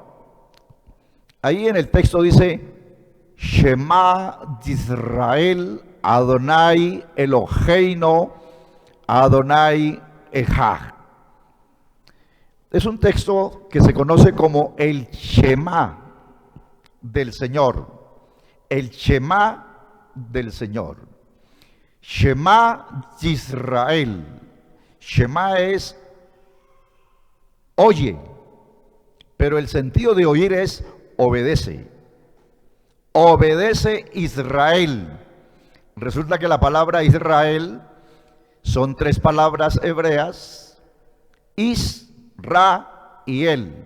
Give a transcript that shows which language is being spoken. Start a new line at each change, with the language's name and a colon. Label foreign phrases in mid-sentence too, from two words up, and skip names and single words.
Spanish: Ahí en el texto dice,
Hebrew: שמע ישראל אדני אלהינו אדני אחד.
Spanish: Es un texto que se conoce como el Shema del Señor. El Shema del Señor.
Hebrew: שמע ישראל.
Spanish: Shema es oye, pero el sentido de oír es obedece. Obedece Israel. Resulta que la palabra Israel son tres palabras hebreas: Is, Ra y El.